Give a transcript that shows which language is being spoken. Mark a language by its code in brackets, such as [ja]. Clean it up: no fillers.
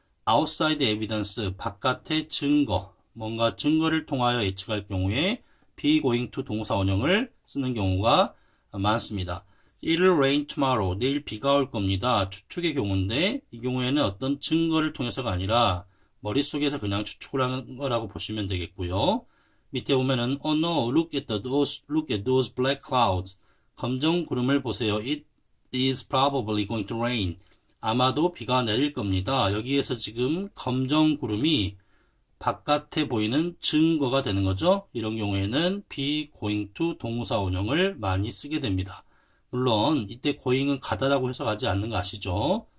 [ko] outside evidence, 바깥의 증거, 뭔가 증거를 통하여 예측할 경우에 be going to 동사 원형을 쓰는 경우가 많습니다. [en] It'll rain tomorrow. [ko] 내일 비가 올 겁니다. 추측의 경우인데 이 경우에는 어떤 증거를 통해서가 아니라 머릿속에서 그냥 추측을 하는 거라고 보시면 되겠고요. 밑에 보면은 [en] oh no, look at those black clouds. [ko] 검정 구름을 보세요. [en] It is probably going to rain. [ko] 아마도 비가 내릴 겁니다. 여기에서 지금 검정 구름이 바깥에 보이는 증거가 되는 거죠. 이런 경우에는 be going to 동사 원형을 많이 쓰게 됩니다. 물론 이때 going은 가다라고 해석하지 않는 거 아시죠?